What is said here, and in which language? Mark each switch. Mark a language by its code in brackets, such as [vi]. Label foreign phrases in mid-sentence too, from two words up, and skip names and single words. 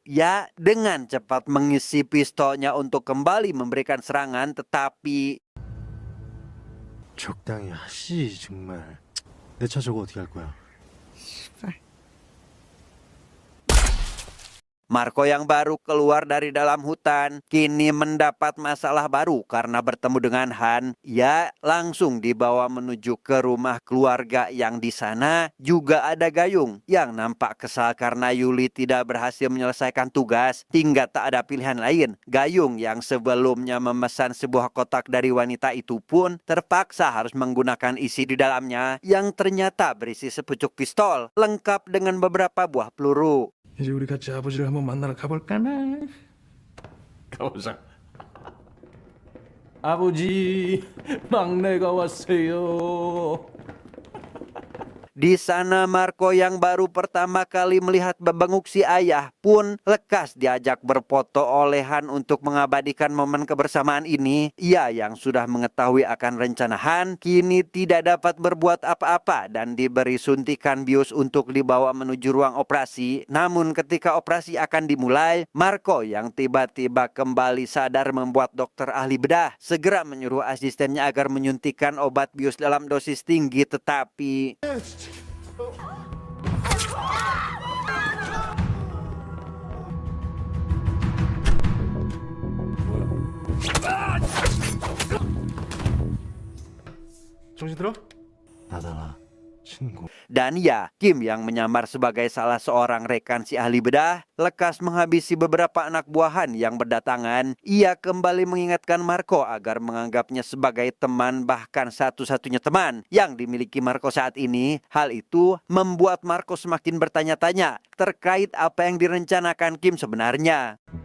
[id] Ya, dengan cepat mengisi pistolnya untuk kembali memberikan serangan, tetapi [ko] 적당히 하시 정말. 내 차 저거 어떻게 할 거야? [id] Marco yang baru keluar dari dalam hutan kini mendapat masalah baru karena bertemu dengan Han. Ia langsung dibawa menuju ke rumah keluarga yang di sana juga ada Gayung yang nampak kesal karena Yuli tidak berhasil menyelesaikan tugas hingga tak ada pilihan lain. Gayung yang sebelumnya memesan sebuah kotak dari wanita itu pun terpaksa harus menggunakan isi di dalamnya yang ternyata berisi sepucuk pistol lengkap dengan beberapa buah peluru. [ko] 이제 우리 같이 아버지를 한번 만나러 가볼까나? 가보자. 아버지, 막내가 왔어요. [id] Di sana Marco yang baru pertama kali melihat bebenguk si ayah pun lekas diajak berfoto oleh Han untuk mengabadikan momen kebersamaan ini. Ia yang sudah mengetahui akan rencana Han kini tidak dapat berbuat apa-apa dan diberi suntikan bius untuk dibawa menuju ruang operasi. Namun ketika operasi akan dimulai, Marco yang tiba-tiba kembali sadar membuat dokter ahli bedah segera menyuruh asistennya agar menyuntikkan obat bius dalam dosis tinggi, tetapi [ko] 정신 들어? 나다라 친구. [id] dan ya, Kim yang menyamar sebagai salah seorang rekan si ahli bedah lekas menghabisi beberapa anak buahan yang berdatangan. Ia kembali mengingatkan Marco agar menganggapnya sebagai teman, bahkan satu-satunya teman yang dimiliki Marco saat ini. Hal itu membuat Marco semakin bertanya-tanya terkait apa yang direncanakan Kim sebenarnya.